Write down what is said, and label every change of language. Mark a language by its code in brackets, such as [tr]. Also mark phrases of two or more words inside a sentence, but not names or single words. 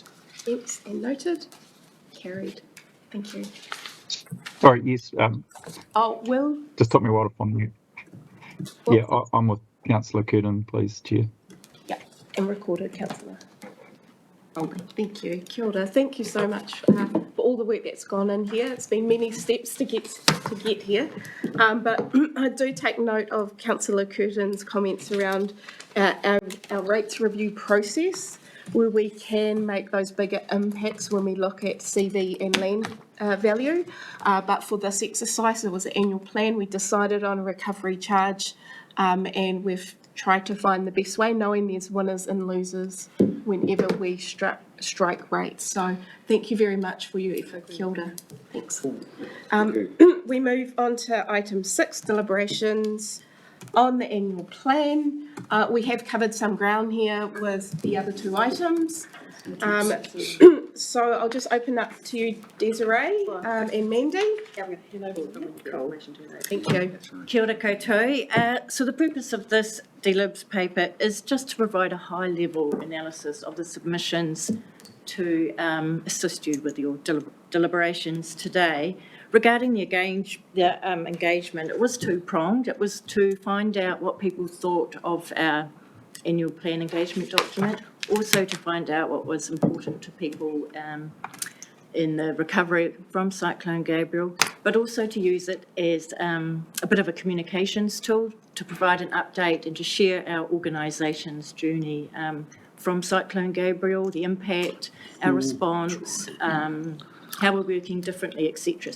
[en] Against and noted. Carried. Thank you. Sorry, yes. Oh, Will? Just took me a while to find mute. Yeah, I'm with Councillor Curtin, please, Chair. Yeah, and recorded, Councillor. Okay, thank you. [mi] Kia ora. [en] Thank you so much for all the work that's gone in here. It's been many steps to get here. But I do take note of Councillor Curtin's comments around our rates review process, where we can make those bigger impacts when we look at CV and land value. But for this exercise, it was an annual plan. We decided on a recovery charge, and we've tried to find the best way, knowing there's winners and losers whenever we strike rates. So thank you very much for your effort. [mi] Kia ora. [en] Thanks. We move on to item 6, deliberations on the annual plan. We have covered some ground here with the other 2 items. So I'll just open up to you, Desiree, and Mandy. Thank you. [mi] Kia ora koutou. [en] So the purpose of this delibs paper is just to provide a high-level analysis of the submissions to assist you with your deliberations today. Regarding the engagement, it was 2-pronged. It was to find out what people thought of our annual plan engagement document, also to find out what was important to people in the recovery from Cyclone Gabriel, but also to use it as a bit of a communications tool to provide an update and to share our organisation's journey from Cyclone Gabriel, the impact, our response, how we're working differently, etc.